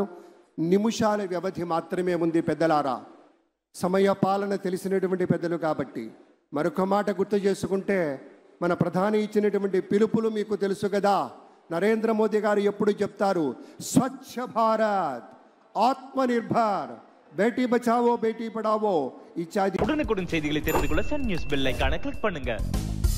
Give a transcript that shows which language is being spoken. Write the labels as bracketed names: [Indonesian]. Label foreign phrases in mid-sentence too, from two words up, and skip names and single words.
[Telugu] నిమిషాల వ్యవధి మాత్రమే ఉంది పెద్దలారా. సమయ పాలన తెలిసినటువంటి పెద్దలు కాబట్టి మరొక మాట గుర్తు చేసుకుంటే, మన ప్రధాని ఇచ్చినటువంటి పిలుపులు మీకు తెలుసు కదా. నరేంద్ర మోదీ గారు ఎప్పుడు చెప్తారు, స్వచ్ఛ భారత్, [Hindi] आत्मनिर्भर, बेटी बचाओ बेटी पढ़ाओ इत्यादि. [Tamil] உடனுக்குடன் செய்திகளை தெரிந்து கொள்ள சன் நியூஸ் பெல் ஐகானை கிளிக் பண்ணுங்க.